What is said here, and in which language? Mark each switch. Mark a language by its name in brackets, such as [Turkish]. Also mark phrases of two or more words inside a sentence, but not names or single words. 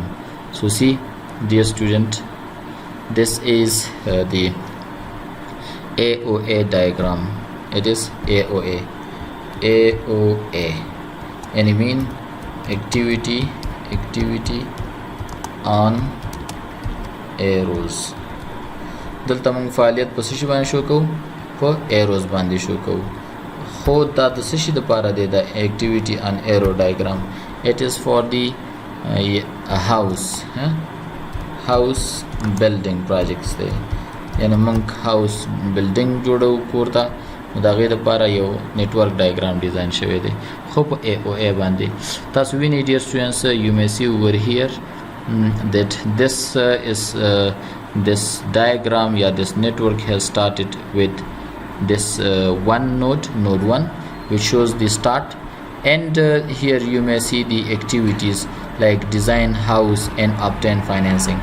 [English] So see, dear student, this is the Aoa diagram. It is Aoa, and I mean activity on arrows. [Pashto] دلته موږ فعالیت په څه شي باندې شو کوو په ایروز باندې شو کوو خو دا د څه شي دپاره دی د [English] activity on arrow diagram. It is for the house building projects دی. [Pashto] یعنی موږ [English] house building [Pashto] جوړو کور ته نو د هغې دپاره یو [English] network diagram [Pashto] ډیزاین شوی دی خو په AOA باندې تاسو وینئ ډیر [English] students you may see over here that this diagram this network has started with this one node 1 which shows the start and here you may see the activities like design house and obtain financing.